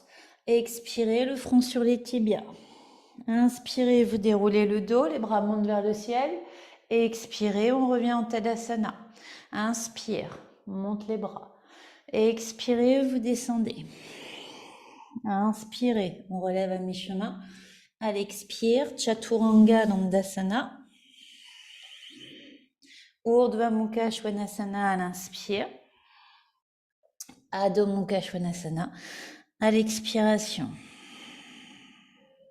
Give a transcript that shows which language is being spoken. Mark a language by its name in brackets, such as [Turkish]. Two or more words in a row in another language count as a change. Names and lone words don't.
[French] Expirez, le front sur les tibias. Inspirez, vous déroulez le dos, les bras montent vers le ciel. Expirez, on revient en Tadasana. Inspire, on monte les bras. Expirez, vous descendez. Inspirez, on relève à mi-chemin. À l'expire, Chaturanga Dandasana. Urdhva Mukha Svanasana à l'inspire. Adho Mukha Svanasana à l'expiration.